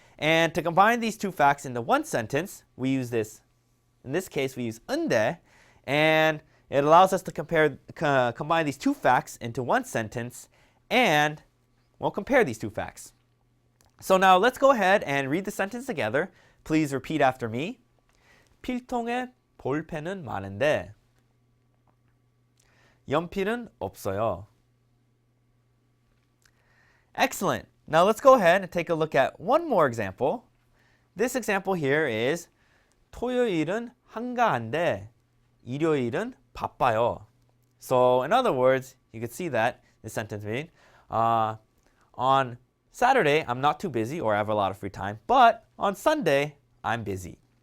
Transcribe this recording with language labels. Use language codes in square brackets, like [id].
[en] And to combine these two facts into one sentence, we use this. In this case, we use 는데, and it allows us to combine these two facts into one sentence, and we'll compare these two facts. So now let's go ahead and read the sentence together. Please repeat after me. [ko] 필통에 볼펜은 많은데 연필은 없어요. [en] Excellent. Now let's go ahead and take a look at one more example. This example here is [ko] 토요일은 한가한데 일요일은 바빠요. [en] So in other words, you can see that this sentence means on Saturday I'm not too busy or I have a lot of free time, but on Sunday I'm busy.